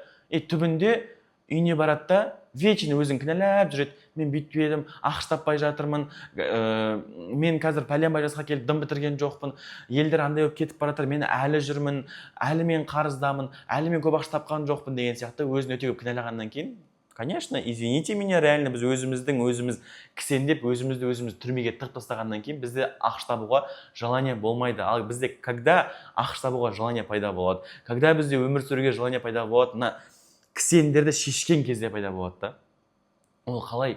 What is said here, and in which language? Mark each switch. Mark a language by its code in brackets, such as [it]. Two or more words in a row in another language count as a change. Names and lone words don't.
[kk] Түбінде үйіне барады да, вечно өзін кінәлап жүреді. Мен бүйтпедім, ақш таппай жатырмын, мен қазір пәленбай жасқа келіп дым бітірген жоқпын, елдер андай болып кетіп бара жатыр, мен әлі жүрмін, әлі мен қарыздамын, әлі мен көп ақша тапқан жоқпын деген сияқты өзін өте көп кінәлағаннан кейін, [ru] конечно, извините меня, [kk] реально біз өзіміз кісендеп, өзімізді түрмеге тығып тастағаннан кейін бізде ақш табуға желание болмайды. Ал бізде когда ақш табуға желание пайда болады, когда бізде өмір сүруге желание пайда болады, кісендерді шешкен кезде пайда болады да. Ол қалай?